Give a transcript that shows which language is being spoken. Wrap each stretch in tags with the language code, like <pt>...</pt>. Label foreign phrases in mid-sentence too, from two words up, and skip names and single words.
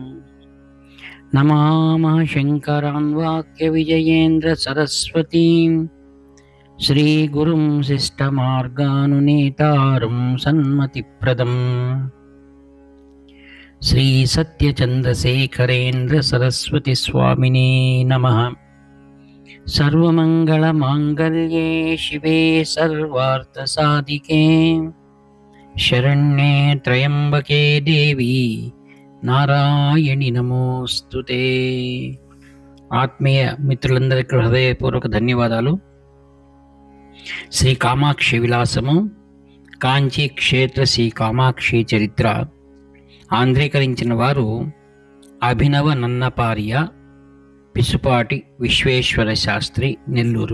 <sa>नमामः शङ्करान् वाक्यविजयेन्द्रसरस्वतीं श्रीगुरुं शिष्टमार्गानुनेतारं सन्मतिप्रदम् श्रीसत्यचन्द्रशेखरेन्द्रसरस्वतीस्वामिने नमः। सर्वमङ्गलमाङ्गल्ये शिवे सर्वार्थसाधिके शरण्ये त्र्यम्बके देवी నారాయణి నమోస్తుతే.</sa> <te>ఆత్మీయ మిత్రులందరికీ హృదయపూర్వక ధన్యవాదాలు. శ్రీ కామాక్షి విలాసము కాంచీ క్షేత్ర శ్రీ కామాక్షి చరిత్ర ఆంధ్రీకరించిన వారు అభినవ నన్నపార్య, పిసుపాటి విశ్వేశ్వర శాస్త్రి, నెల్లూరు.</te>